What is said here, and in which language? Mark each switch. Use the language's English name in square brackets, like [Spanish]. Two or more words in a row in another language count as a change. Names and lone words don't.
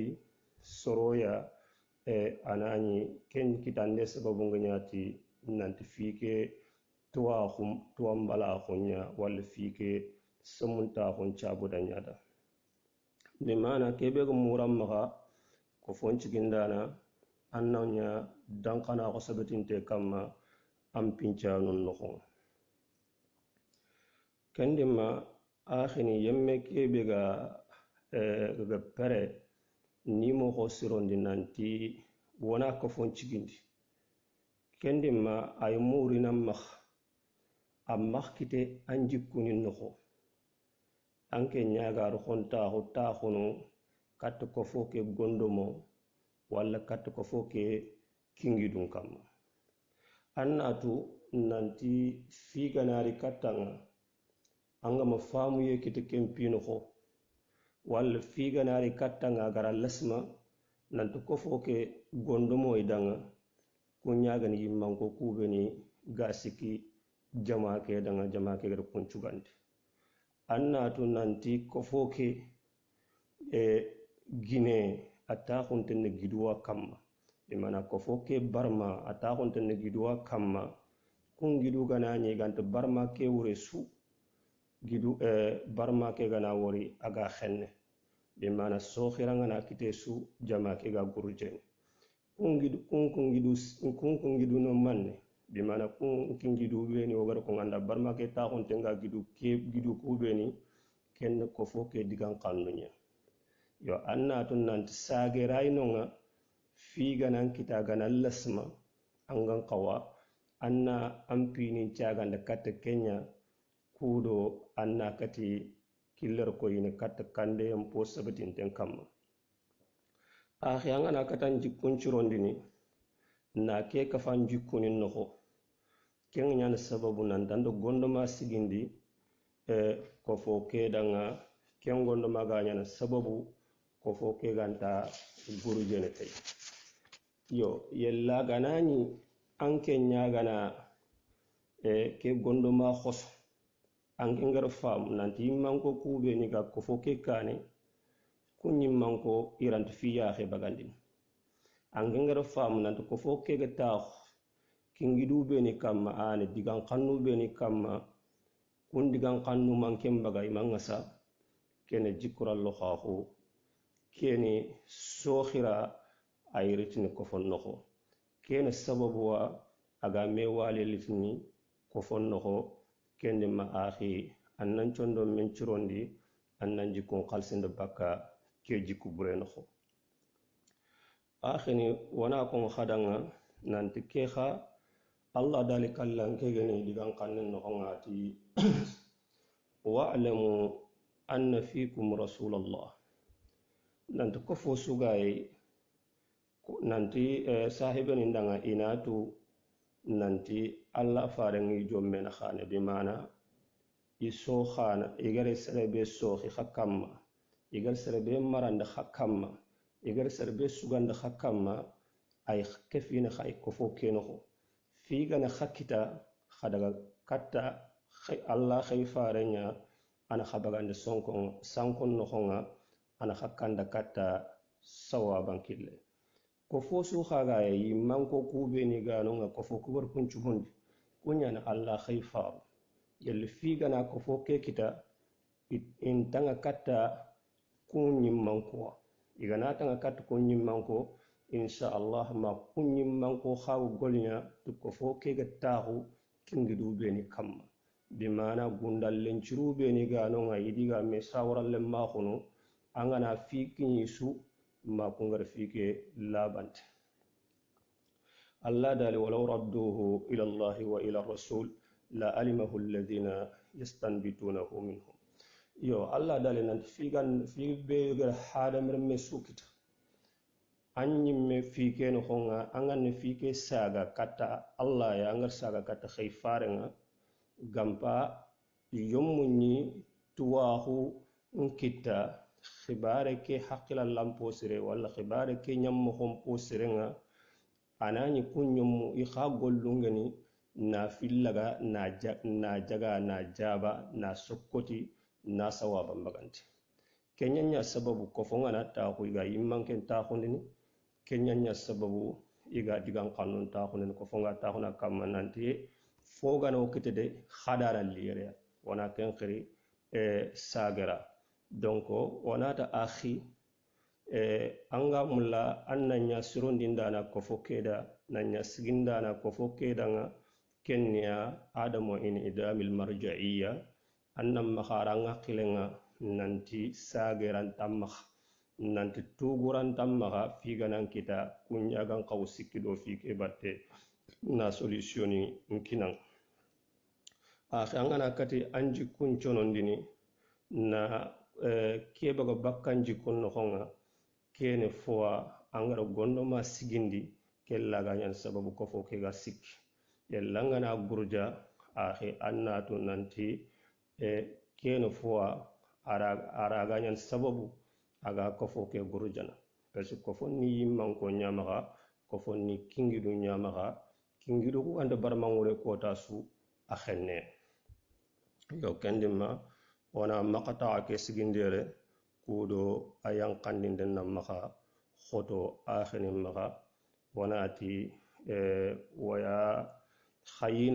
[Soninke] soroya anani ken kitande sababu nganyati nanti fike tuwa mbala khunya wal fike samunta khun chabu danyada ni mana kebe go muramma ko fonci gindana annanya dankana ko sabatinte kamma am pincha non no kendima akhini yemme kebe ga pere ni mo ko sirondi nanti wona ko fon cigindi kendi ma ay murina makh amma kite anjikuni noxo anke ñagaru xontaxu taxunu kat ko fo ke gondomo walla kat ko fo ke kingidun kamma annatu nanti figanari kattanga angama famu ye kite kempino xo walla figanari kattanga gara lasma nanti ko fo ke gondomo idanga ku ñagani yimmanko kubeni gasiki jama ke danga jama ke gar kuncugandi annatu nanti ko fo ke gine ataxuntene giduwa kamma imana ko fo ke barma ataxuntene giduwa kamma kun gidu gana ñiganta barma ke wure su gidu barma ke gana wori aga xenne imana soxirangana kite su jama ke ga gurjeni kun gidu no manne bimana kun gidu beni wogara ko nganda barma ke taxuntenga gidu ku beni ken ko fo ke digan kannunya yo annatu nanti sageray nonga figanan kita gana lasma angan qawa anna ampini caganda katta kenya kudo anna kati killer ko yine katta kande mpo sabatin ten kamma akhi angana katan jikkun curondini na ke kafan jikkunin noxo ken ñana sababu nan dando gondoma sigindi ko fo ke danga ken gondoma ga ñana sababu ko fo ke ganta guru jene tay yo yella ganani anke ñagana ke gondoma khos anke ngar fam nanti manko kube ni ga ko fo ke kane kunyi manko irant fiya xe bagandin anke ngar fam nanti ko fo ke ga tax kingidu beni kamma ane digan kannu beni kamma kun digan kannu manke mbaga imangasa kene jikurallo xaxu kene soxira ayritini kofon noxo kene sababuwa aga me wale litini kofon noxo kende ma axi annan condo men curondi annan jikun xalsinde bakka ke jikku bure noxo axini wona kon xadanga nanti ke xa allah dali kallan ke gani digan kannen noxo ngati [Arabic] واعلموا أن فيكم رسول الله [Soninke] nanti ko fo sugaye nanti sahibani ndanga inatu nanti allah farangi jommena khane bi mana iso khana igare serebe sohi khakamma igar serebe maranda khakamma igar serebe suganda khakamma ay kefina khay ko fo keno fi gana khakita khadaga katta allah khay faranya ana khabagande sankon no khonga ana khakkanda katta sawaban kille ko fo su khaga yi manko kube ni gano nga ko fo kubar kunchugundi kunyana allah khay far yel fi gana ko fo ke kita in tanga katta kunyi manko igana tanga katta kunyi manko [Arabic] إن شاء الله [Soninke] ma kunyi manko khaw golnya to ko fo ke ga taxu kingidu be ni kamma bi mana gundal lenciru be ni gano nga yidiga me sawaral le ma khunu angana fi kinyi su ma kungar fike labante Allah dali [Arabic] ولو ردوه إلى الله وإلى الرسول لعلمه الذين يستنبطونه منهم [Soninke] yo Allah dali nan fi be gar hada me sukita anyi me fike no honga angan fike saga kata Allah ya angar saga kata khayfarenga gampa yommunni tuwahu nkita khibare ke haqqila lampo sire wala khibare ke nyammo hompo sirenga anani kunyum i kha gollungani na fillaga na jaga na jaba na sokkoti na sawaba maganti kenyanya sababu ko fongana ta ko iga yimmanken ta khondini kenyanya sababu iga digan kanun ta khonen ko fonga ta khona kamananti foga no kitede khadara liyere wana ken khiri sagara donc wonata akhi anga mulla annanya surundindana ko fokeda nanya sigindana ko fokeda nga kenya adamu in idamil marja'iyya annam makharanga khilenga nanti sageran tammakh nanti tuguran tammakha figanan kita kunyagan qaw sikkido fike batte na solutioni nkinan angana kati anji kunconondini na kebaga bakkanji kunno honga kene foa angara gondoma sigindi kellaga nyan sababu kofo kega sikki yellangana gurja akhi annatu nanti kene foa araga nyan sababu aga kofo ke gurjana [French] parce que [Soninke] kofo ni yimman ko nyamaga kofo ni kingidu nyamaga kingidu ko anda barmangure kota su akhenne yo kendima wana makata ke sigindere kudo ayan kandinde namaka khoto akhini maka wanati waya khayina